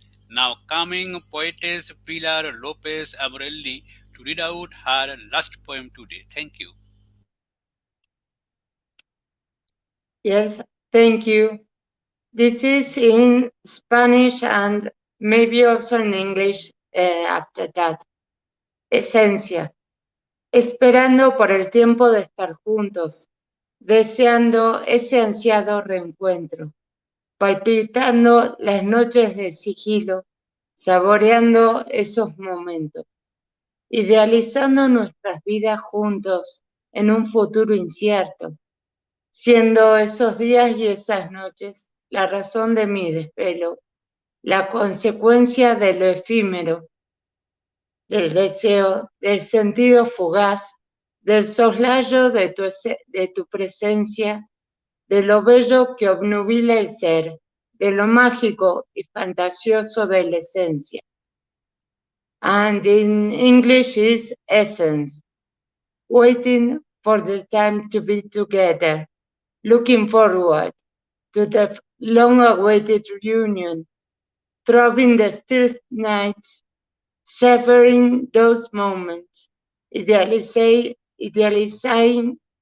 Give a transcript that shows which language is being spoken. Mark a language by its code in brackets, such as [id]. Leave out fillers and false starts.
[en] Now, coming Poetess Pilar Lopez Amorelli to read out her last poem today. Thank you. Yes, thank you. This is in Spanish and maybe also in English after that. [es] Esencia. Esperando por el tiempo de estar juntos, deseando ese ansiado reencuentro, palpitando las noches de sigilo, saboreando esos momentos, idealizando nuestras vidas juntos en un futuro incierto, siendo esos días y esas noches la razón de mi desvelo, la consecuencia de lo efímero, del deseo, del sentido fugaz, del soslayo de tu presencia, de lo bello que obnubila el ser, de lo mágico y fantasioso de la esencia. [en] And in English is essence, waiting for the time to be together, looking forward to the long-awaited reunion, throbbing the still nights, savoring those moments, idealizing